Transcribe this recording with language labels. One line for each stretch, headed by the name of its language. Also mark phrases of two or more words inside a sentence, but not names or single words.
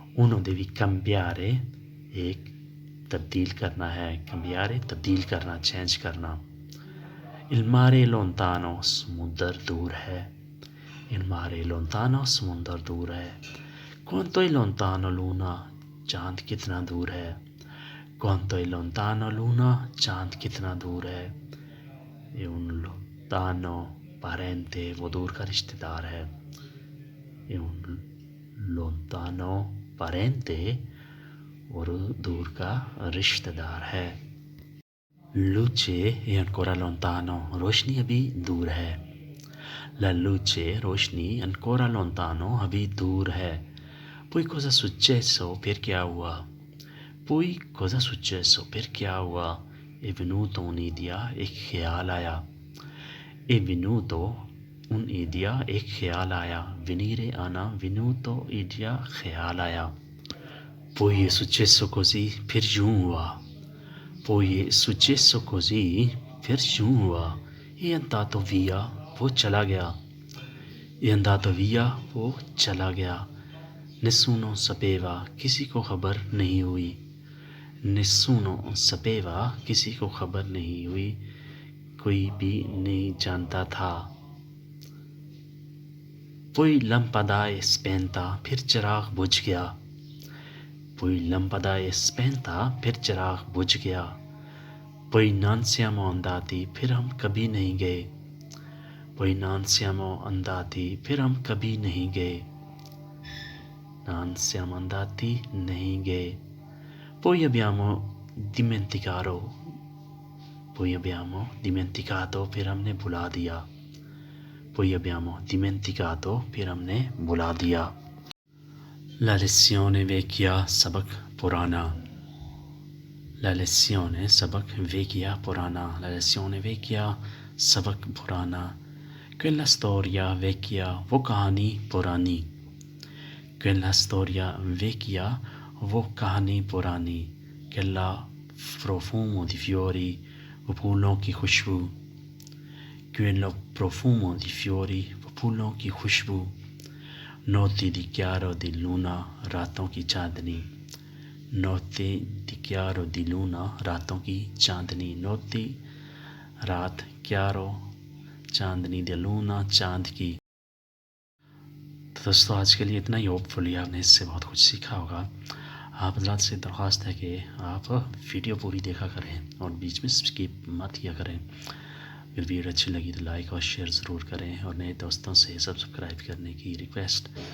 Italian: Uno devi cambiare,
Urdu: ایک تبدیل کرنا ہے, cambiare تبدیل کرنا, چینج کرنا.
Italian: Il mare lontano
Urdu: سمندر دور ہے.
Italian: Il mare lontano
Urdu: سمندر دور ہے.
Italian: Quanto è lontano luna
Urdu: چاند کتنا دور ہے.
Italian: Quanto è lontano luna
Urdu: چاند کتنا دور ہے.
Italian: È un lontano parente,
Urdu: وہ دور کا رشتہ دار ہے.
Italian: È un lontano parente,
Urdu: اور دور کا رشتہ دار ہے.
Italian: Luce è ancora lontano,
Urdu: روشنی ابھی دور ہے.
Italian: La luce, روشنی, ancora lontano,
Urdu: ابھی دور ہے.
Italian: Poi cosa è successo?
Urdu: پھر کیا ہوا.
Italian: Poi cosa è successo?
Urdu: پھر کیا ہوا.
Italian: È venuto un'idea,
Urdu: ایک خیال آیا.
Italian: È venuto un'idea,
Urdu: ایک خیال آیا.
Italian: Venire آنا, venuto idea,
Urdu: خیال آیا.
Italian: Poi è successo così,
Urdu: پھر یوں ہوا.
Italian: Poi è successo così,
Urdu: پھر یوں ہوا.
Italian: È andato via,
Urdu: وہ چلا گیا.
Italian: È andato via,
Urdu: وہ چلا گیا.
Italian: Nessuno sapeva,
Urdu: کسی کو خبر نہیں ہوئی.
Italian: Nessuno sapeva,
Urdu: کسی کو خبر نہیں ہوئی, کوئی بھی نہیں جانتا تھا.
Italian: Poi lampada è spenta,
Urdu: پھر چراغ بجھ گیا.
Italian: Poi lampada è spenta,
Urdu: پھر چراغ بجھ گیا.
Italian: Poi non siamo andati,
Urdu: پھر ہم کبھی نہیں گئے.
Italian: Poi non siamo andati,
Urdu: پھر ہم کبھی نہیں گئے.
Italian: Non siamo andati,
Urdu: نہیں گئے.
Italian: Poi abbiamo dimenticato, poi abbiamo dimenticato,
Urdu: پھر ہم نے بھلا دیا.
Italian: Poi abbiamo dimenticato,
Urdu: پھر ہم نے بھلا دیا.
Italian: La lezione vecchia,
Urdu: سبق پرانا.
Italian: La lezione, سبق, vecchia, پرانا. La lezione vecchia,
Urdu: سبق پرانا.
Italian: Quella storia vecchia,
Urdu: وہ کہانی پرانی.
Italian: Quella storia vecchia,
Urdu: وہ کہانی پرانی.
Italian: Quella profumo di fiori,
Urdu: وہ پھولوں کی خوشبو.
Italian: Quello profumo di fiori,
Urdu: وہ پھولوں کی خوشبو.
Italian: Notti di chiaro di luna,
Urdu: راتوں کی چاندنی.
Italian: Notti di chiaro di luna,
Urdu: راتوں کی چاندنی.
Italian: Notti, رات, chiaro, چاندنی, di luna,
Urdu: چاند کی. تو دوستو آج کے لیے اتنا ہی. ہوپ فلی آپ نے اس سے بہت کچھ سیکھا ہوگا. آپ حضرات سے درخواست ہے کہ آپ ویڈیو پوری دیکھا کریں اور بیچ میں اسکپ مت کیا کریں. اگر ویڈیو اچھی لگی تو لائک اور شیئر ضرور کریں, اور نئے دوستوں سے سبسکرائب کرنے کی ریکویسٹ.